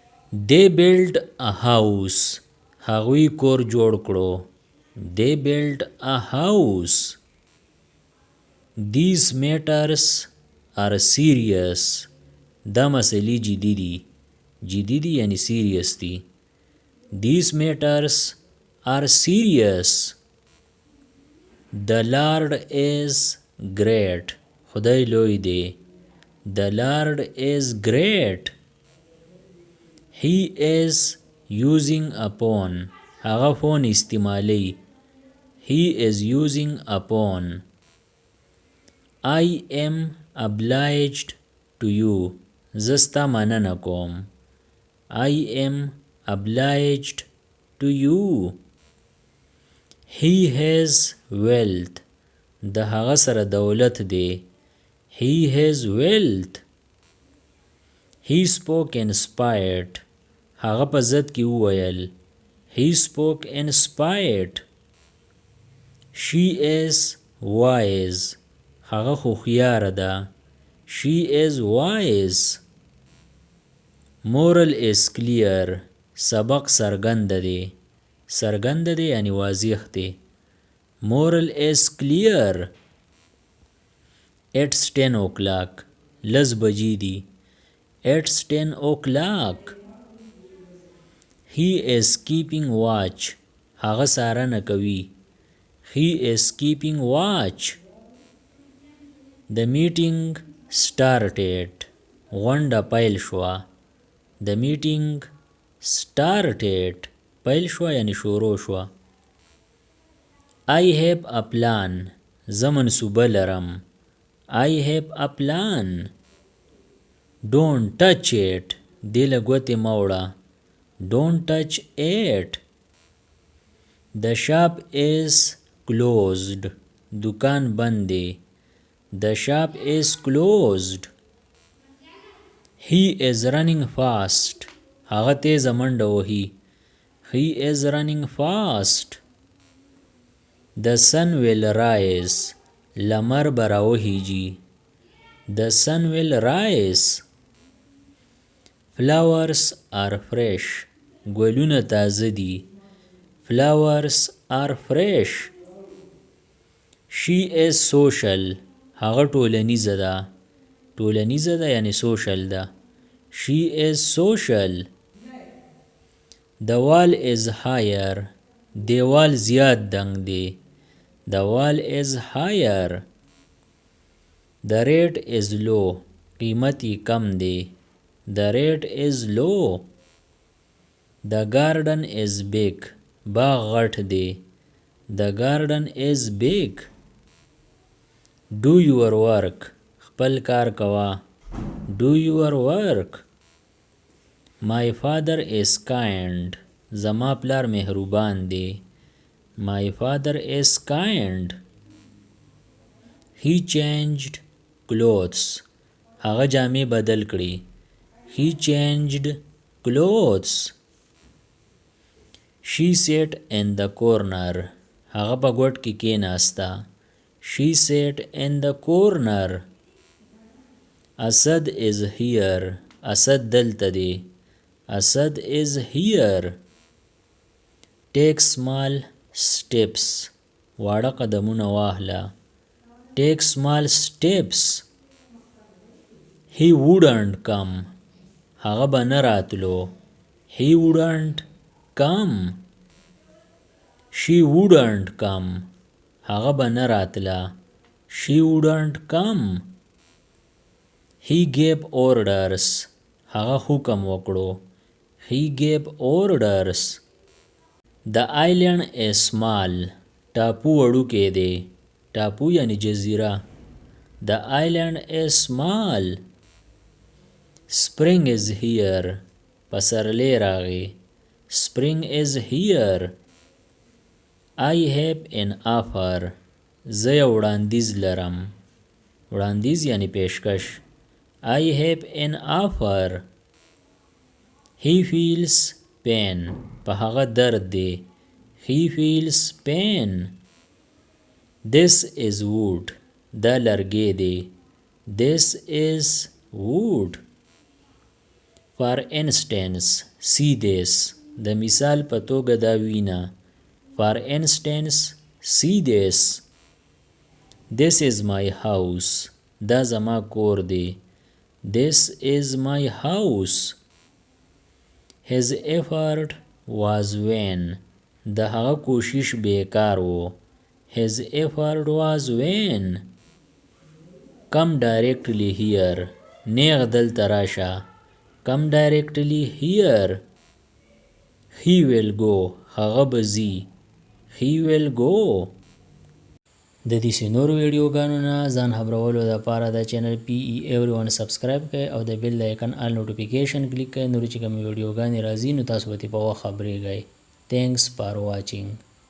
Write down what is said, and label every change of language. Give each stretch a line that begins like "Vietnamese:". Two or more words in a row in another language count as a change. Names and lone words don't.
English: They built a house.
Pashto: هغوی کور جوړ کړو.
English: They built a house. These matters are serious.
Pashto: دا مسئلې جدي دي. جدي دي یعنی serious دي.
English: These matters are serious. The Lord is great.
Pashto: خدای لوی دی.
English: The Lord is great. He is using a phone.
Pashto: هغه فون استعمالی.
English: He is using a phone. I am obliged to you.
Pashto: زستا مننه کوم.
English: I am obliged to you. He has wealth.
Pashto: د هغه سره دولت دی.
English: He has wealth. He spoke inspired.
Pashto: هغه په ضد کې وویل.
English: He spoke inspired. She is wise.
Pashto: هغه هوښیاره ده.
English: She is wise. Moral is clear.
Pashto: سبق څرګند دی. څرګند دی یعنی واضح دی.
English: Moral is clear. It's 10 o'clock.
Pashto: لس بجې دي.
English: It's 10 o'clock. He is keeping watch.
Pashto: هغه څارنه کوي.
English: He is keeping watch. The meeting started.
Pashto: غونډه پیل شوه.
English: The meeting started.
Pashto: پیل شوه یعنی شروع شوه.
English: I have a plan.
Pashto: زه منصوبه لرم.
English: I have a plan. Don't touch it.
Pashto: دې له ګوتې مه وړه.
English: Don't touch it. The shop is closed.
Pashto: دکان بند دی.
English: The shop is closed. He is running fast.
Pashto: هغه تیزه منډه وهي.
English: He is running fast. The sun will rise.
Pashto: لمر به راوخیږي.
English: The sun will rise. Flowers are fresh.
Pashto: ګلونه تازه دي.
English: Flowers are fresh. She is social.
Pashto: هغه ټولنیزه ده. ټولنیزه ده یعنی social ده.
English: She is social. The wall is higher.
Pashto: دیوال زیاد دنګ دی.
English: The wall is higher. The rate is low.
Pashto: قیمت یې کم دی.
English: The rate is low. The garden is big.
Pashto: باغ غټ دی.
English: The garden is big. Do your work.
Pashto: خپل کار کوه.
English: Do your work. My father is kind.
Pashto: زما پلار مهربان دی.
English: My father is kind. He changed clothes.
Pashto: هغه جامې بدل کړي.
English: He changed clothes. She sat in the corner.
Pashto: هغه په ګوټ کې کېناسته.
English: She sat in the corner. Asad is here.
Pashto: اسد دلته دی.
English: Asad is here. Take small steps.
Pashto: واړه قدمونه واخله.
English: Take small steps. He wouldn't come.
Pashto: هغه به نه راتلو.
English: He wouldn't come. She wouldn't come.
Pashto: هغه به نه راتله.
English: She wouldn't come. He gave orders.
Pashto: هغه حکم وکړو.
English: He gave orders. The island is small.
Pashto: ټاپو وړوکی دی. ټاپو یعنی جزیره.
English: The island is small. Spring is here.
Pashto: پسرلی راغی.
English: Spring is here. I have an offer.
Pashto: زه یو وړاندیز لرم. وړاندیز یعنی پیشکش.
English: I have an offer. He feels pain.
Pashto: په هغه درد دی.
English: He feels pain. This is wood.
Pashto: دا لرګی دی.
English: This is wood. For instance, see this.
Pashto: د مثال په توګه دا وینا.
English: For instance, see this. This is my house.
Pashto: دا زما کور دی.
English: This is my house. His effort was vain.
Pashto: د هغه کوشش بیکار و.
English: His effort was vain. Come directly here.
Pashto: نیغ دلته راشه.
English: Come directly here. He will go.
Pashto: هغه به ځي.
English: He will go.
Pashto: د دې نورو ویډیوګانو نه ځان خبرولو دپاره د چینل PE Everyone سبسکرایب کړئ او د بیل د آیکن
English: all notification
Pashto: کلیک کړئ. نورې چې کومې ویډیوګانې راځي نو تاسو به ترې په وخت خبریږئ.
English: Thanks for watching.